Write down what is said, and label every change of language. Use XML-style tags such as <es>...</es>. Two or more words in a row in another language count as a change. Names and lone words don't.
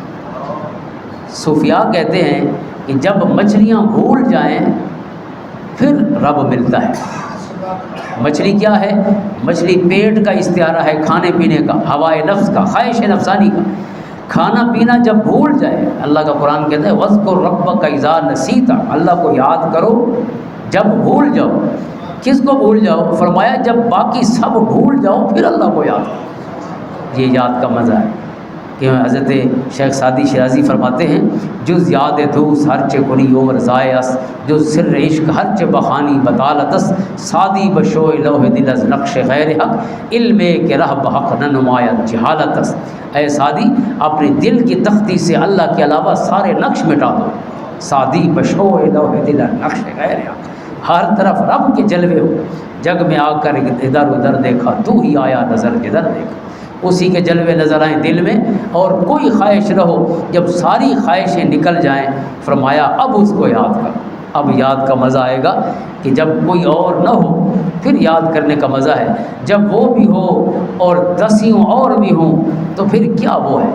<ur>صوفیاء کہتے ہیں کہ جب مچھلیاں بھول جائیں پھر رب ملتا ہے۔ مچھلی کیا ہے؟ مچھلی پیٹ کا استعارہ ہے، کھانے پینے کا، ہوائے نفس کا، خواہش نفسانی کا۔ کھانا پینا جب بھول جائے، اللہ کا قرآن کہتا ہے</ur> <ar>وَاذْكُرْ رَبَّكَ إِذَا نَسِيتَ،</ar> <ur>اللہ کو یاد کرو جب بھول جاؤ۔ کس کو بھول جاؤ؟ فرمایا جب باقی سب بھول جاؤ پھر اللہ کو یاد کرو۔ یہ یاد کا مزہ ہے کہ حضرت شیخ سعدی شیرازی فرماتے ہیں</ur> <fa>جز یاد دوس ہرچے کنی عمر ضائعس، جز سر عشق ہرچے بخانی بطالتس، سعدی بشوئے لوح دل از نقش غیر حق، علم کے رہ بحق نہ نمایت جہالتس۔</fa> <ur>اے سعدی اپنے دل کی تختی سے اللہ کے علاوہ سارے نقش مٹا دو۔</ur> <fa>سعدی بشوئے لوح دل از نقش غیر حق،</fa> <ur>ہر طرف رب کے جلوے ہو، جگ میں آ کر ادھر ادھر دیکھا تو ہی آیا نظر کدھر دیکھا، اسی کے جلوے نظر آئیں دل میں، اور کوئی خواہش نہ ہو۔ جب ساری خواہشیں نکل جائیں فرمایا اب اس کو یاد کر۔ اب یاد کا مزہ آئے گا کہ جب کوئی اور نہ ہو پھر یاد کرنے کا مزہ ہے، جب وہ بھی ہو اور دسیوں اور بھی ہوں تو پھر کیا وہ ہے؟</ur>